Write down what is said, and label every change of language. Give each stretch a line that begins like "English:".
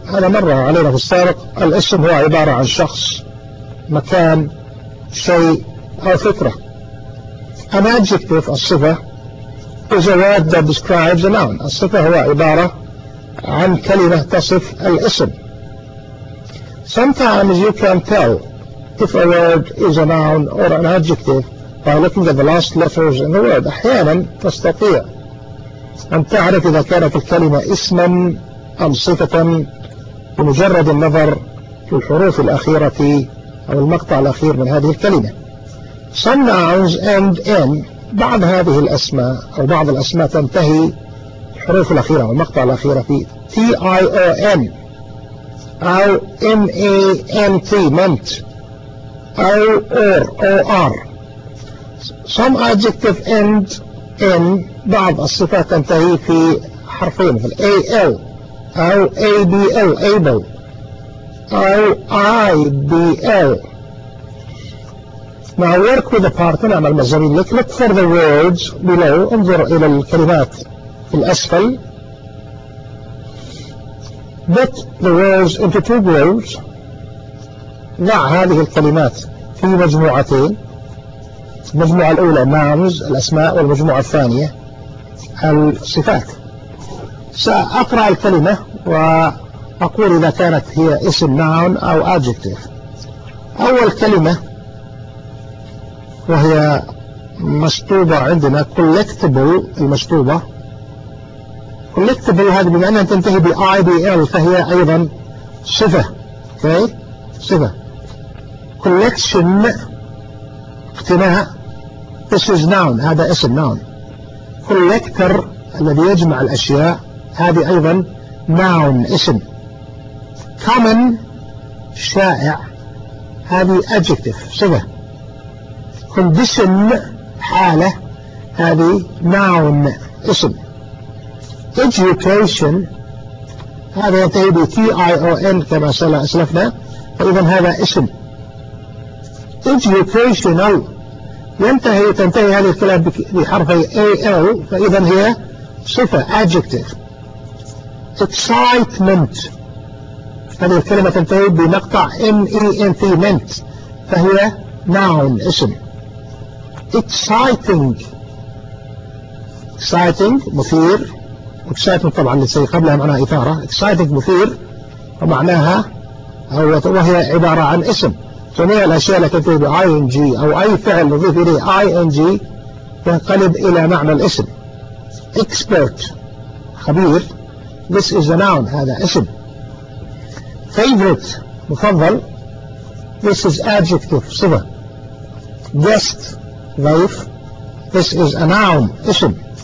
Arabic: هذا مرة علينا في السابق. الاسم هو عبارة عن شخص، مكان، شيء، أو فكرة.
English: An adjective, a صفة, is a word that describes a noun.
Arabic: الصفة هو عبارة عن كلمة تصف الاسم.
English: Sometimes you can tell if a word is a noun or an adjective by looking at the last letters in the word.
Arabic: أحيانا تستطيع أن تعرف إذا كانت الكلمة اسما أم صفة بمجرد النظر في الحروف الأخيرة أو المقطع الأخير من هذه الكلمة.
English: Some nouns end in
Arabic: بعض هذه الأسماء أو بعض الأسماء تنتهي الحروف الأخيرة أو المقطع الأخيرة في T-I-O-N أو M-A-N-T meant أو or O-R.
English: Some adjective end in
Arabic: بعض الصفات تنتهي في حرفين مثل A-L أو A-B-L able أو I-B-L.
English: Now work with a partner.
Arabic: أعمل مع الزميل لك.
English: Look for the words below.
Arabic: انظر إلى الكلمات في الأسفل.
English: Put the words into two groups.
Arabic: ضع هذه الكلمات في مجموعتين. المجموعة الأولى nouns الأسماء والمجموعة الثانية الصفات. سأقرأ الكلمة وأقول إذا كانت هي اسم noun أو adjective. أول كلمة وهي مشطوبة عندنا collectible المشطوبة. collectible هذه بما أنها تنتهي بـ IBL فهي أيضا صفة. okay. صفة. collection اقتناء.
English: this is noun
Arabic: هذا اسم
English: noun.
Arabic: collector الذي يجمع الأشياء هذه أيضا noun اسم. common شائع هذه adjective صفة. condition حالة هذه noun اسم. education هذا ينتهي بـ T-I-O-N كما أسلفنا فإذا هذا اسم. educational ينتهي تنتهي هذه الكلام بحرفي A-L فإذا هي صفة adjective. excitement هذه الكلمة تنتهي بمقطع M-E-N-T ment فهي noun اسم. exciting exciting مثير. excitement طبعا اللي سي قبلها معناها إثارة. exciting مثير ومعناها هو وهي عبارة عن اسم. جميع الأشياء التي تنتهي بـ ing أو أي فعل نضيف إليه ing تنقلب إلى معنى الاسم. expert خبير.
English: this is a noun
Arabic: هذا اسم.
English: favorite مفضل This is adjective, صفة. Guest, ضيف. This is a noun, اسم.